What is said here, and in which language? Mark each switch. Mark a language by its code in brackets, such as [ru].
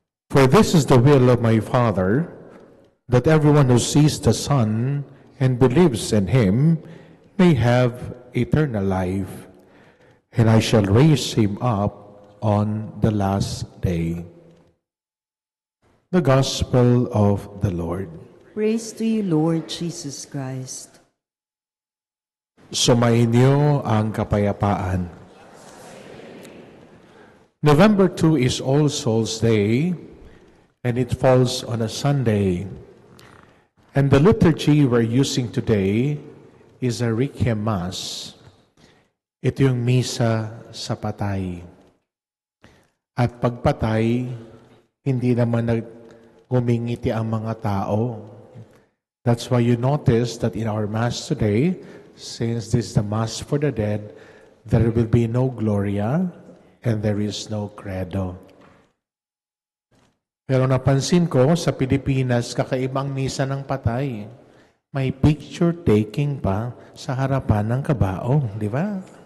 [en] For this is the will of my Father, that everyone who sees the Son and believes in him may have eternal life, and I shall raise him up on the last day." The Gospel of the Lord. Praise to you, Lord Jesus Christ. [tl] Sumainyo ang kapayapaan. [en] November 2 is All Souls Day, and it falls on a Sunday. And the liturgy we're using today is a Requiem Mass. [tl] Ito yung misa sa patay. At pagpatay, hindi naman ngumingiti ang mga tao. [en] That's why you notice that in our Mass today, since this is the Mass for the dead, there will be no Gloria and there is no Credo. [tl] Pero napansin ko, sa Pilipinas, kakaibang misa ng patay. May picture taking pa sa harapan ng kabaong, di ba?